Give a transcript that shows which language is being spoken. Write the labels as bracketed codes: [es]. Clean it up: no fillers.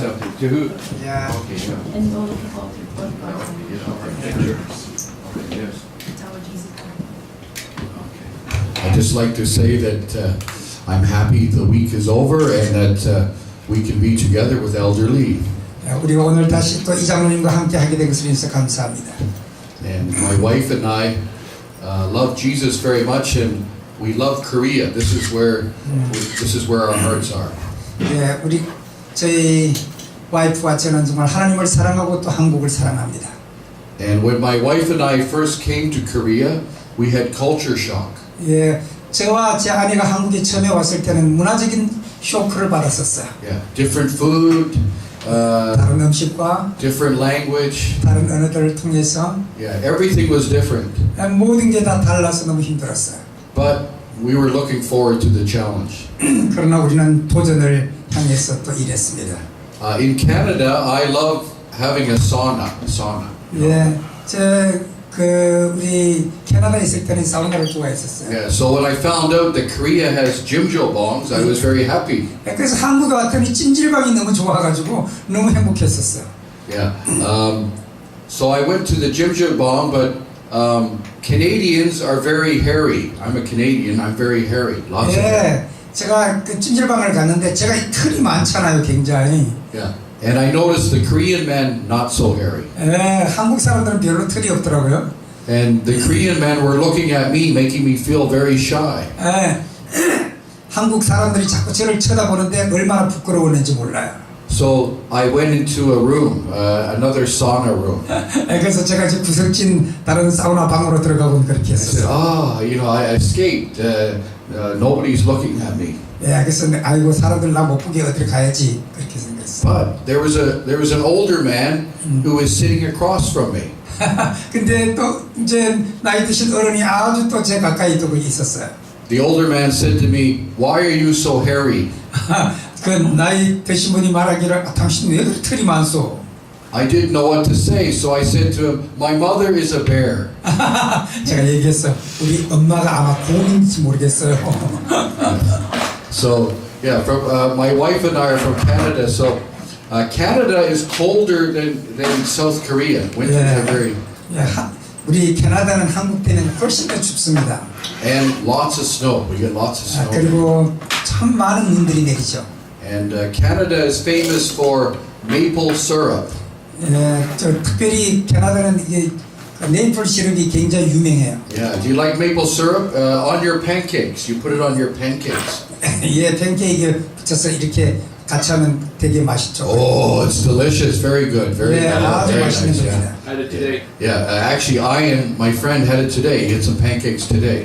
[en] something. To who? Yeah. Okay, yeah. And all the people what God Yeah, okay, sure. Okay, yes. it's our Jesus. I'd just like to say that I'm happy the week is over and that we can be together with Elder Lee. [ko] 우리가 오늘 다시 또 이장로님과 함께 하게 된 것을 인해서 감사합니다. [en] And my wife and I love Jesus very much, and we love Korea. This is where our hearts are. [ko] 예, 우리 저희 와이프와 저는 정말 하나님을 사랑하고 또 한국을 사랑합니다. [en] And when my wife and I first came to Korea, we had culture shock. [ko] 예, 저와 제 아내가 한국에 처음에 왔을 때는 문화적인 쇼크를 받았었어요. [en] Yeah, different food, [ko] 다른 음식과 [en] different language. [ko] 다른 언어들을 통해서 [en] Yeah, everything was different. [ko] 모든 게 다 달라서 너무 힘들었어요. [en] But we were looking forward to the challenge. [ko] 그러나 우리는 도전을 향해서 또 일했습니다. [en] In Canada, I love having a sauna. [ko] 예, 우리 캐나다에 있을 때는 사우나를 좋아했었어요. [en] Yeah, so when I found out that Korea has jjimjilbangs, I was very happy. [ko] 그래서 한국에 왔더니 찜질방이 너무 좋아가지고 너무 행복했었어요. [en] Yeah. So I went to the jjimjilbang, but Canadians are very hairy. I'm a Canadian. I'm very hairy. Lots of hair. [ko] 예, 제가 그 찜질방을 갔는데 제가 이 털이 많잖아요, 굉장히. [en] Yeah. And I noticed the Korean men not so hairy. [ko] 예, 한국 사람들은 별로 털이 없더라고요. [en] And the Korean men were looking at me, making me feel very shy. [ko] 예, 한국 사람들이 자꾸 저를 쳐다보는데 얼마나 부끄러웠는지 몰라요. [en] So I went into a room, another sauna room. [ko] 예, 그래서 제가 이제 구석진 다른 사우나 방으로 들어가고 그렇게 [en] I said, [ko] 했었어요. [en] I escaped. Nobody's looking at me. [ko] 예, 그래서 아이고 사람들 나 못 보게 어디로 가야지 그렇게 생각했어요. [en] But there was an older man who was sitting across from me. [ko] 근데 또 이제 나이 드신 어른이 아주 또 제 가까이 또 있었어요. [en] The older man said to me, "Why are you so hairy?" [ko] 그 나이 드신 분이 말하기를 당신 왜 그렇게 털이 많소? [en] I didn't know what to say, so I said to him, "My mother is a bear." [ko] 제가 얘기했어요. 우리 엄마가 아마 곰인지 모르겠어요. [en] So yeah, my wife and I are from Canada. So Canada is colder than South Korea. Winters are very [ko] 예, 우리 캐나다는 한국 때는 훨씬 더 춥습니다. [en] and lots of snow. We get lots of snow. [ko] 그리고 참 많은 눈들이 내리죠. [en] And Canada is famous for maple syrup. [ko] 예, 저 특별히 캐나다는 이게 메이플 시럽이 굉장히 유명해요. [en] Yeah. Do you like maple syrup on your pancakes? You put it on your pancakes. [ko] 예, 팬케이크에 붙여서 이렇게 같이 하면 되게 맛있죠. [en] Oh, it's delicious. Very good. Very [ko] 예, [en] good. [ko] 아주 [en] Very [ko] 맛있는 [en] nice. Yeah. [ko] 겁니다. [en] I had it today Yeah. Actually, I and my friend had it today. He had some pancakes today.